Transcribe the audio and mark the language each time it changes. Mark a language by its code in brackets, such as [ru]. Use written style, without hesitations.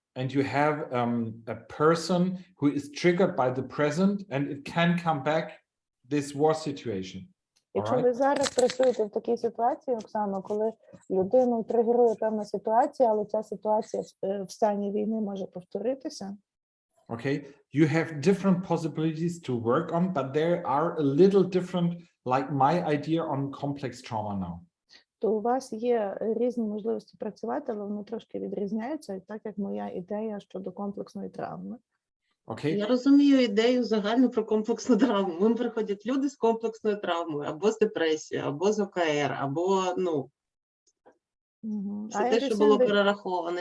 [en] and you have a person who is triggered by the present, and it can come back, this war situation. [uk] Якщо [en] Alright? [uk] ви зараз працюєте в такій ситуації, Оксано, коли людину тригерує певна ситуація, але ця ситуація в стані війни може повторитися. [en] Okay, you have different possibilities to work on, but there are a little different, like my idea on complex trauma now. [uk] То у вас є різні можливості працювати, але вони трошки відрізняються, так як моя ідея щодо комплексної травми. [en] Okay, [uk] Я розумію ідею загальну про комплексну травму. Ми приходять люди з комплексною травмою, або з депресією, або з ОКР, або, ну, все те, що було перераховане.